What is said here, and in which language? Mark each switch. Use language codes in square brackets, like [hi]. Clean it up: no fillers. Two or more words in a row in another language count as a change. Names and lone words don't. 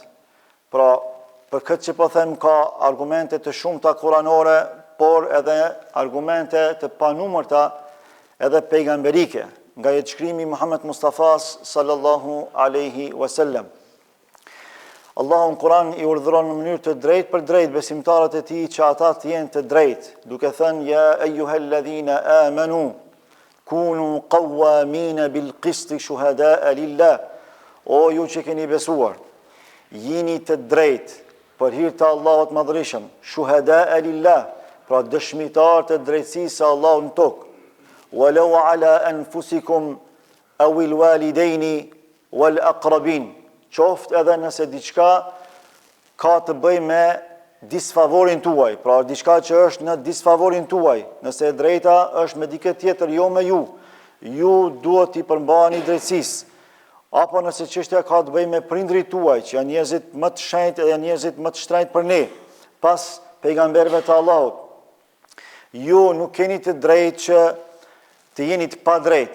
[sq] Pra, për këtë që po them, ka argumente të shumta kuranore, por edhe argumente të panumërta edhe pejgamberike, nga jetëshkrimi Muhammed Mustafa [ar] صلى الله عليه وسلم. [sq] Allahu në Kur'an i urdhëron në mënyrë të drejtë për drejtë besimtarët e tij që ata të jenë të drejtë, duke thënë [ar] يا أيها الذين آمنوا كونوا قوامين بالقسط شهداء لله. [sq] O ju që keni besuar, jini të drejtë për hir të Allahut madhërisëm, [ar] شهداء لله, [sq] pra dëshmitar të drejtësisë së Allahut në tokë. [ar] ولو على أنفسكم أو الوالدين والأقربين. [sq] Qoftë edhe nëse diçka ka të bëjë me disfavorin tuaj, pra diçka që është në disfavorin tuaj, nëse e drejta është me dikë tjetër, jo me ju duhet t'i përmbaheni drejtësisë. Apo nëse çështja ka të bëjë me prindrit tuaj, që janë njerëzit më të shenjtë dhe njerëzit më të shtrenjtë për ne, pas pejgamberëve të Allahut, ju nuk keni të drejtë që të jeni të padrejtë.